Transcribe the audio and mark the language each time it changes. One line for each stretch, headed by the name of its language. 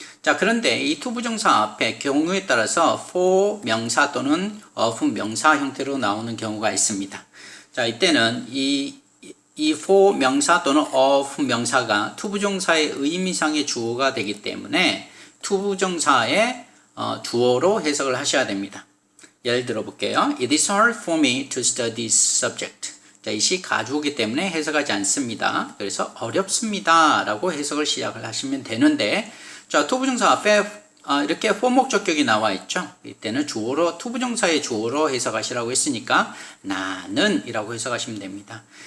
Korean: 자, 그런데 이 투부정사 앞에 경우에 따라서 for 명사 또는 of 명사 형태로 나오는 경우가 있습니다. 자, 이때는 이 for 명사 또는 of 명사가 투부정사의 의미상의 주어가 되기 때문에 투부정사의 주어로 해석을 하셔야 됩니다. 예를 들어 볼게요.
English: It is hard for me to study this subject.
Korean: 자, it이 가주어이기 때문에 해석하지 않습니다. 그래서 어렵습니다 라고 해석을 시작을 하시면 되는데, 자, 투부정사 앞에 이렇게 for 목적격이 나와 있죠. 이때는 주어로, 투부정사의 주어로 해석하시라고 했으니까 나는 이라고 해석하시면 됩니다.